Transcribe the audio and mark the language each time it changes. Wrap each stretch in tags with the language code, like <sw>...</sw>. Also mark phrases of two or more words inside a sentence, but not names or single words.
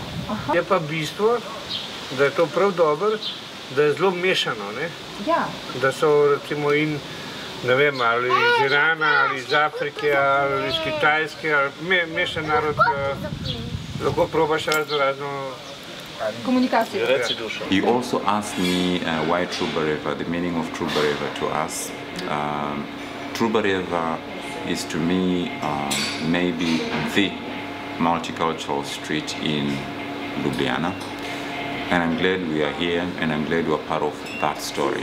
<sl>Je pa bistvo, da je to prav dobro, da je zelo mešano, ne? Ja. Da so recimo in, ne vem, ali iz Irana, ali iz Afrike, ali iz Kitajske, ali mešan narod, lahko probaš razno komunikacijo.</sl> <en>He also asked me why Trubarjeva, the meaning of Trubarjeva to us. Trubarjeva is to me maybe the multicultural street in Ljubljana, and I'm glad we are here and I'm glad we're part of that story.</en>